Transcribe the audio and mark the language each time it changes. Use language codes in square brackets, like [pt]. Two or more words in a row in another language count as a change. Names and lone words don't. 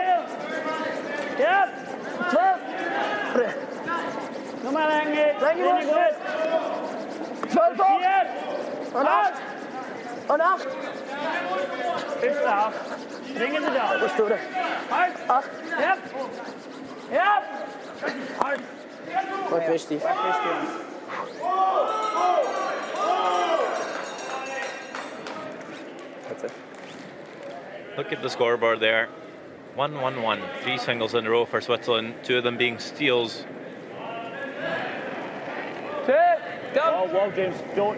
[de] Ja. 12. Nochmal lange. Lange gut. 12. 4. Und 8. Und 8. Ist 8. Bringen Sie da. Was tut er? 8. Ja. Ja. 8. [nl] Wat wist hij? [en] That's it. Look at the scoreboard there. 1-1-1. 3 singles in a row for Switzerland, 2 of them being steals. Oh, well, James, don't.